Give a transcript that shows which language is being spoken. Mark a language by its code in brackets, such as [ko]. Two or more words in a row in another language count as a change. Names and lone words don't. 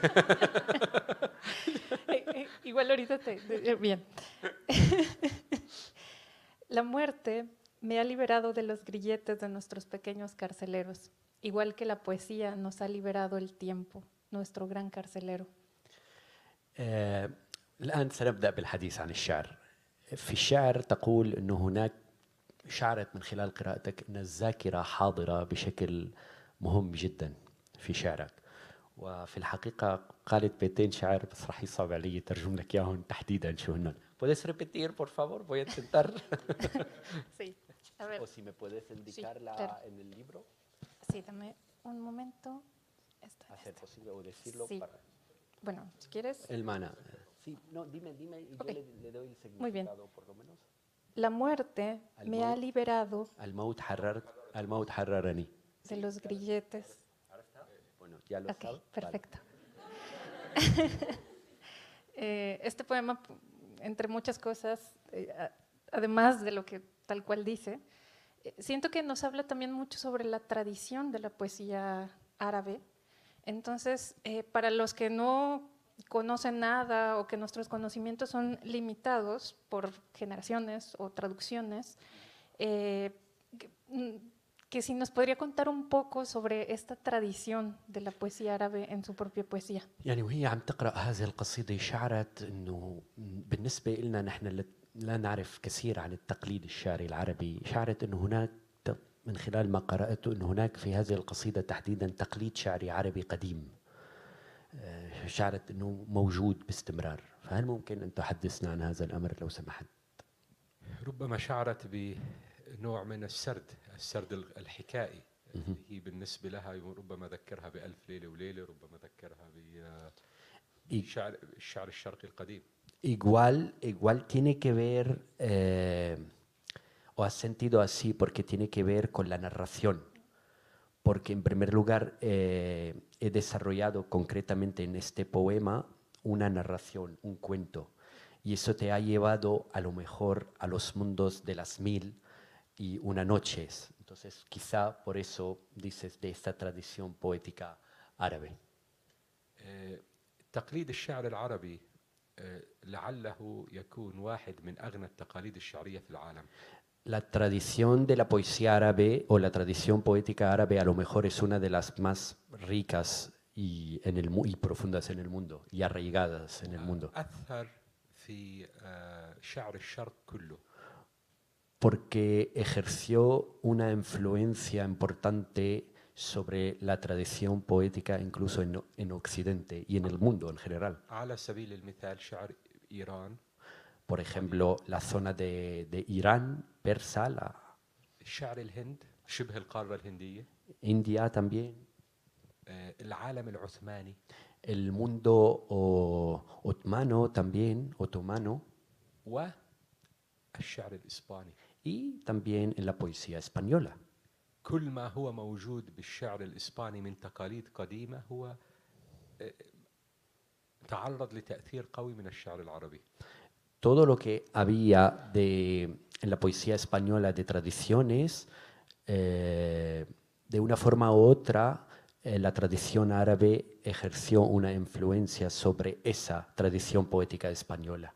[es] Igual ahorita bien. La muerte me ha liberado de los grilletes de nuestros pequeños carceleros, igual que la poesía nos ha liberado el tiempo, nuestro gran carcelero. [ar] الآن سنبدأ بالحديث عن الشعر. في الشعر تقول أنه هناك شعرت من خلال قراءتك أن الذاكرة حاضرة بشكل مهم جدا في شعرك. وفي الحقيقة قالت بيتين شعر بس راح يصعب علي ترجم لك إياهم تحديدا شو هن. [es] ¿Puedes repetir, por favor? Voy a intentar. Sí. A ver. O si me puedes indicarla sí, claro. en el libro. Sí, dame un momento. Hacer posible o decirlo sí. para... Bueno, si quieres. El mana. Sí, no, dime y okay. yo le doy el significado. Muy bien. Por lo menos. La muerte me ha liberado [ar] الموت حررني. [es] De los grilletes. Bueno, ya lo okay, sabes. Perfecto. Este poema, entre muchas cosas, además de lo que tal cual dice, siento que nos habla también mucho sobre la tradición de la poesía árabe. Entonces, para los que no conocen nada o que nuestros conocimientos son limitados por generaciones o traducciones, que si nos podría contar un poco sobre esta tradición de la poesía árabe en su propia poesía. [ar] يعني وهي عم تقرأ هذه القصيدة شعرت إنه بالنسبة لنا نحن لا نعرف كثير عن التقليد الشعري العربي، شعرت إنه هناك من خلال ما قرأته إنه هناك في هذه القصيدة تحديدا تقليد شعري عربي قديم. شعرت إنه موجود باستمرار، فهل ممكن أن تحدثنا عن هذا الأمر لو سمحت؟ ربما شعرت بنوع من السرد الحكائي. هي بالنسبة لها ربما ذكرها بألف ليلة وليلة، ربما ذكرها بالشعر الشرقي القديم. [es] Igual tiene que ver, o has sentido así porque tiene que ver con la narración, porque en primer lugar he desarrollado concretamente en este poema una narración, un cuento, y eso te ha llevado a lo mejor a los mundos de las 1001 noches. Entonces quizá por eso dices de esta tradición poética árabe. [ar] تقليد الشعر العربي لعله يكون واحد من أغنى التقاليد الشعرية في العالم. [es] La tradición de la poesía árabe o la tradición poética árabe a lo mejor es una de las más ricas y profundas en el mundo y arraigadas en el mundo. [ar] أثر في شعر الشرق كله. [es] Porque ejerció una influencia importante sobre la tradición poética incluso en Occidente y en el mundo en general. [ar] على سبيل المثال شعر إيران. [es] Por ejemplo, la zona de Irán, persa, la [ar] شعر الهند شبه القارة الهندية. [es] India también, [ar] العالم العثماني. [es] el mundo otomano también, [ar] والشعر الإسباني. [es] y también en la poesía española. [ar] كل ما هو موجود بالشعر الإسباني من تقاليد قديمة هو تعرض لتأثير قوي من الشعر العربي. [es] Todo lo que había en la poesía española de tradiciones, de una forma u otra, la tradición árabe ejerció una influencia sobre esa tradición poética española.